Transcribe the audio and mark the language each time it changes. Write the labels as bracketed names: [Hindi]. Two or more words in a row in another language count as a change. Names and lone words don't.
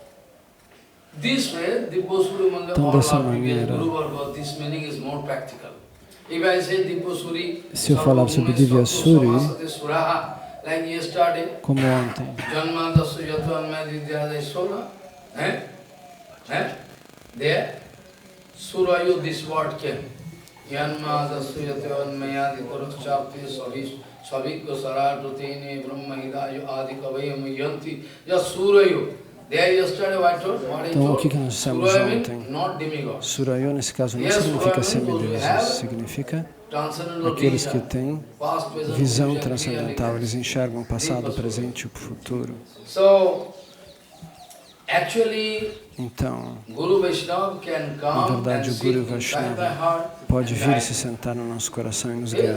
[Portuguese] Então, dessa maneira, se eu falar sobre Divyasuri, como ontem, Surayo, [English] this word came. [Sanskrit] Yanmada Suyatyavan Mayadi Korachapti Savikko Saradutini Brahma Hidayo Adi Kavayam Yanti. [English] Just Surayo. [Portuguese] Então, o que nós dissemos ontem? Surayo, nesse caso, não significa semideuses, significa aqueles que têm visão transcendental, eles enxergam o passado, o presente e o futuro. Então, na verdade, o Guru Vaishnava pode vir e se sentar no nosso coração e nos guiar.